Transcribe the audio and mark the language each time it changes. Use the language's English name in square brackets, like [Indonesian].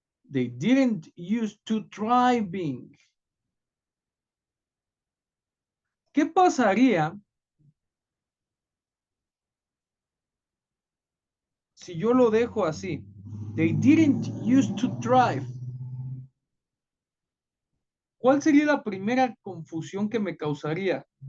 [English] They didn't used to driving. [Spanish] ¿Qué pasaría si yo lo dejo así? [English] They didn't used to drive. [Spanish] ¿Cuál sería la primera confusión que me causaría?